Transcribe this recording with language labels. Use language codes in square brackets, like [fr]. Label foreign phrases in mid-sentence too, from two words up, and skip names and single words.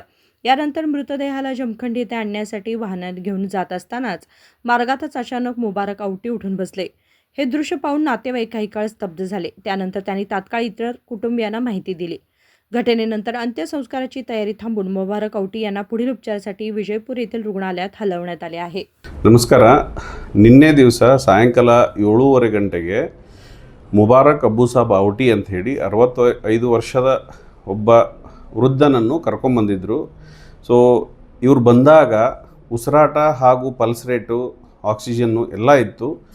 [mr] यानंतर मृतदेहाला जमखंडी येथे आणण्यासाठी वाहनात घेऊन जात असतानाच मार्गातच अचानक मुबारक औटी उठून बसले. हे दृश्य पाहून नातेवाईक काही काळ स्तब्ध झाले. त्यानंतर त्यांनी तात्काळ इतर कुटुंबियांना माहिती दिली. घटनेनंतर अंत्यसंस्काराची तयारी थांबून मुबारक औटी यांना पुढील उपचारासाठी विजयपूर येथील रुग्णालयात हलवण्यात आले आहे. [kn] ನಮಸ್ಕಾರ. ನಿನ್ನೆ ದಿವಸ ಸಾಯಂಕಾಲ 7:30 ಗಂಟೆಗೆ ಮುಬಾರಕ್ ಅಬ್ಬು ಸಾಬ್ ಔಟಿ ಅಂತ ಹೇಳಿ 65 ವರ್ಷದ ಒಬ್ಬ ವೃದ್ಧನನ್ನು ಕರ್ಕೊಂಡ್ಬಂದಿದ್ದರು. ಸೊ ಇವರು ಬಂದಾಗ ಉಸಿರಾಟ ಹಾಗೂ [en] pulse rate [kn] ಆಕ್ಸಿಜನ್ನು ಎಲ್ಲ ಇತ್ತು.